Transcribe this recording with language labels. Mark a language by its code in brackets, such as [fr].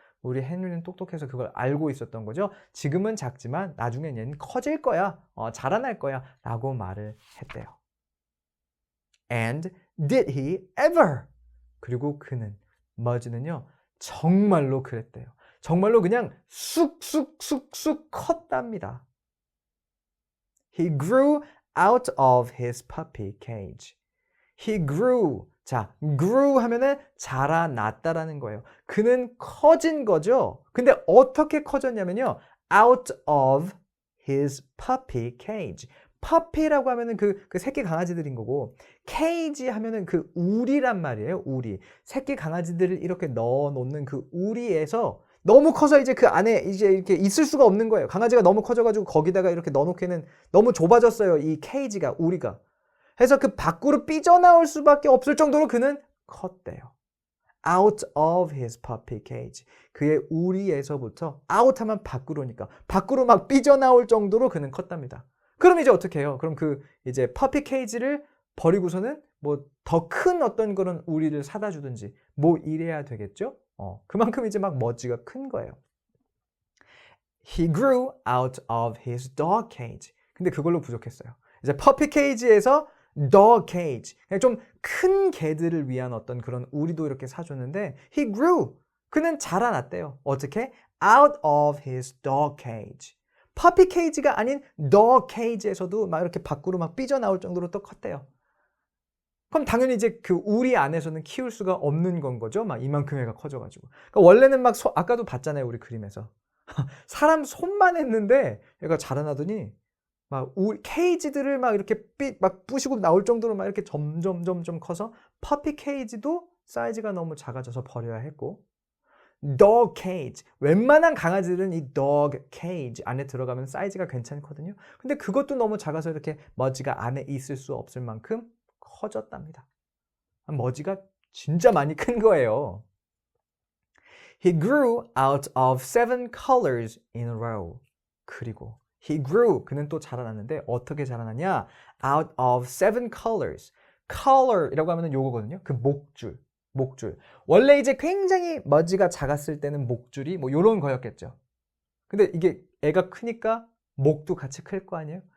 [ko] 우리 헨리는 똑똑해서 그걸 알고 있었던 거죠. 지금은 작지만 나중엔 얘는 커질 거야. 자라날 거야 라고 말을 했대요. [en] And did he ever? [ko] 그리고 그는 머지는요. 정말로 그랬대요. 정말로 그냥 쑥쑥쑥쑥 컸답니다. [en] He grew out of his puppy cage. He grew. [ko] 자, grew 하면은 자라났다라는 거예요. 그는 커진 거죠. 근데 어떻게 커졌냐면요. [en] out of his puppy cage. [ko] puppy라고 하면은 그 새끼 강아지들인 거고 cage 하면은 그 우리란 말이에요. 우리. 새끼 강아지들을 이렇게 넣어 놓는 그 우리에서 너무 커서 이제 그 안에 이제 이렇게 있을 수가 없는 거예요. 강아지가 너무 커져가지고 거기다가 이렇게 넣어놓기에는 너무 좁아졌어요. 이 케이지가, 우리가. 해서 그 밖으로 삐져나올 수밖에 없을 정도로 그는 컸대요. Out of his puppy cage. 그의 우리에서부터 out 하면 밖으로니까 밖으로 막 삐져나올 정도로 그는 컸답니다. 그럼 이제 어떻게 해요? 그럼 그 이제 puppy cage를 버리고서는 뭐 더 큰 어떤 그런 우리를 사다 주든지 뭐 이래야 되겠죠? 그만큼 이제 막 머지가 큰 거예요. [en] He grew out of his dog cage. [ko] 근데 그걸로 부족했어요. 이제 puppy cage에서 dog cage. 좀 큰 개들을 위한 어떤 그런 우리도 이렇게 사줬는데 [en] he grew. [ko] 그는 자라났대요. 어떻게? [en] out of his dog cage. [ko] puppy cage가 아닌 dog cage에서도 막 이렇게 밖으로 막 삐져나올 정도로 또 컸대요. 그럼 당연히 이제 그 우리 안에서는 키울 수가 없는 건 거죠. 막 이만큼 애가 커져가지고. 그러니까 원래는 막 아까도 봤잖아요. 우리 그림에서. 사람 손만 했는데 얘가 자라나더니 막 케이지들을 막 이렇게 막 부시고 나올 정도로 막 이렇게 점점 커서 퍼피 케이지도 사이즈가 너무 작아져서 버려야 했고 dog cage. 웬만한 강아지들은 이 dog cage 안에 들어가면 사이즈가 괜찮거든요. 근데 그것도 너무 작아서 이렇게 머지가 안에 있을 수 없을 만큼 커졌답니다. 머지가 진짜 많이 큰 거예요. [en] He grew out of 7 colors in a row. 그리고 he grew. [ko] 그는 또 자라났는데 어떻게 자라났냐? [en] out of 7 colors. [ko] color이라고 하면 요거거든요. 그 목줄. 원래 이제 굉장히 머지가 작았을 때는 목줄이 뭐 요런 거였겠죠. 근데 이게 애가 크니까 목도 같이 클 거 아니에요?